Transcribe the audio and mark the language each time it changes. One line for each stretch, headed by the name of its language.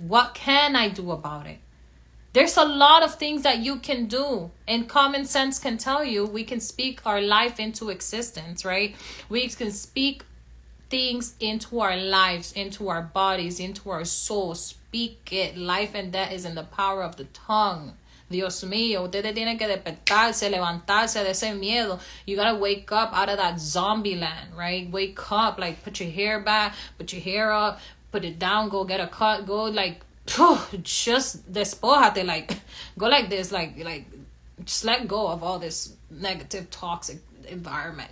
English: What can I do about it? There's a lot of things that you can do. And common sense can tell you we can speak our life into existence, right? We can speak things into our lives, into our bodies, into our soul. Speak it. Life and death is in the power of the tongue.
Spanish: Dios mío, ustedes tienen que despertarse, levantarse de ese miedo.
English: You gotta wake up out of that zombie land, right? Wake up, like put your hair back, put your hair up, put it down, go get a cut, go like, just despojate, like, go like this, like, just let go of all this negative, toxic environment.